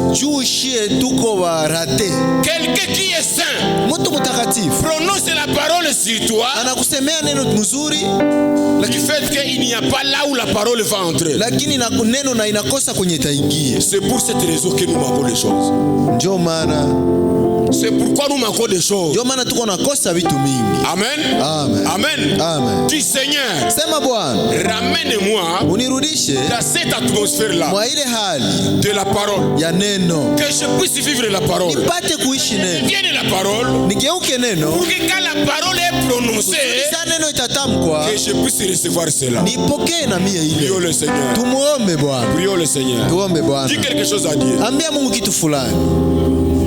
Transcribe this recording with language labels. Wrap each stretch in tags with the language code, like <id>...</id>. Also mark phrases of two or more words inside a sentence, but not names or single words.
<fr>Quelqu'un qui est saint prononce la parole sur toi, du fait qu'il n'y a pas là où la parole va entrer. C'est pour cette raison que nous manquons les choses. C'est pourquoi nous manquons des choses.</fr> <sw>Ndio maana tuko nakosa vitu mingi.</sw> <fr>Amen.</fr> <sw>Amen.</sw> <fr>Amen.</fr> <sw>Amen.</sw> <fr>Dis Seigneur,</fr> <sw>Sema Bwana,</sw> <fr>ramène-moi</fr> <sw>unirudishe</sw> <fr>dans cette atmosphère-là</fr> <sw>mwa ile hali</sw> <fr>de la parole.</fr> <sw>ya neno,</sw> <fr>Que je puisse vivre la parole.</fr> <sw>nipate kuishi neno,</sw> <fr>Vienne la parole.</fr> <sw>nigeuke neno,</sw> <fr>Pour que quand la parole est prononcée,</fr> <sw>sa neno itatamkwa</sw> <fr>que je puisse recevoir cela.</fr> <sw>nipokee na mie</sw> <fr>Prions</fr> <sw>ile.</sw> <fr>le Seigneur.</fr> <sw>Tumuombe Bwana,</sw> <fr>Prions le Seigneur.</fr> <sw>tuombe Bwana.</sw> <fr>Dis quelque chose à dire.</fr> <sw>Ambia Mungu kitu fulani.</sw>